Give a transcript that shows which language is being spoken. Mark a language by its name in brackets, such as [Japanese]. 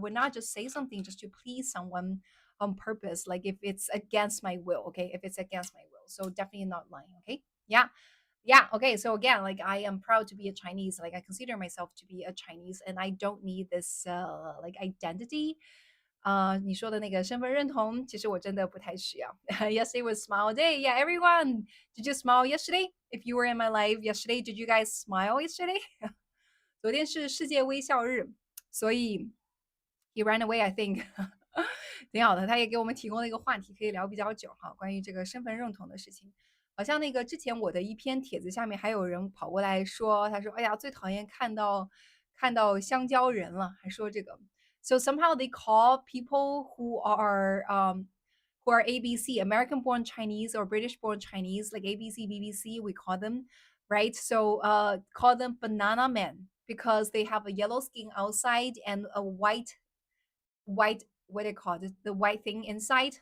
[English] I would not just say something just to please someone on purpose, like if it's against my will. Okay, if it's against my will, so definitely not lying. Okay, yeah. Yeah, okay, so again, like I am proud to be a Chinese, like I consider myself to be a Chinese, and I don't need this like identity. [Chinese] 你说的那个身份认同，其实我真的不太需要。 [English] Yesterday was Smile Day. Yeah, everyone, did you smile yesterday? If you were in my live yesterday, did you guys smile yesterday? [Chinese] 昨天是世界微笑日，所以 [English] he ran away, I think [Chinese] 挺好的，他也给我们提供了一个话题，可以聊比较久哈，关于这个身份认同的事情。好像那个之前我的一篇帖子下面还有人跑过来说，他说：“哎呀，最讨厌看到香蕉人了。” 还说这个。 [English] So somehow they call people who are ABC, American born Chinese or British born Chinese, like ABC, BBC, we call them, right? So call them banana men because they have a yellow skin outside and a white what they call it, the white thing inside.